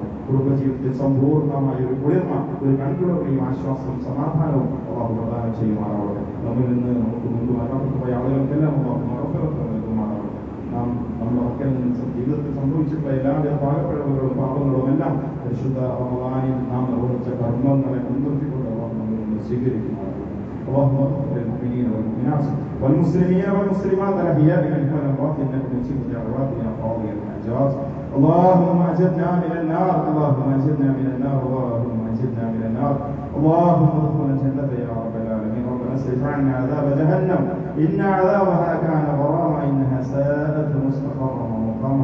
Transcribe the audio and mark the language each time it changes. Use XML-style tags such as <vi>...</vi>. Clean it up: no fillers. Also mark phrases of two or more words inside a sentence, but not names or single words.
<ml>കുടുംബജീവിതത്തിൽ സമ്പൂർണ്ണമായ ഒരു കുളിർമ, ഒരു കൺകുളിർമയും ആശ്വാസവും സമാധാനവും അല്ലാഹു പ്രദാനം ചെയ്യുമാറാവട്ടെ. നമ്മിൽ നിന്ന് നമുക്ക് മുമ്പ് മരണപ്പെട്ടു പോയ ആളുകൾക്കെല്ലാം അല്ലാഹു മഗ്ഫിറത്ത് നൽകുമാറാവട്ടെ. നമ്മുടെ മക്കളിൽ നിന്ന് ജീവിതത്തിൽ സംഭവിച്ചിട്ടുള്ള എല്ലാവിധ പാകപ്പിഴവുകളും പാപങ്ങളും എല്ലാം പരിശുദ്ധ റമളാനിൽ നാം നിർവഹിച്ച കർമ്മങ്ങളെ മുൻനിർത്തിക്കൊണ്ട് അല്ലാഹു നമ്മിൽ നിന്ന് സ്വീകരിക്കുമാറാവട്ടെ.</ml> <ar>اللهم اغفر للمؤمنين والمؤمنات والمسلمين والمسلمات الاحياء منهم والاموات انك مجيب الدعوات يا قاضي الحاجات. اللهم اجرنا من النار، اللهم اجرنا من النار، اللهم اجرنا من النار. اللهم ادخلنا الجنه يا رب العالمين. ربنا اصرف عنا عذاب جهنم ان عذابها كان غراما انها ساءت مستقرا ومقاما.</ar>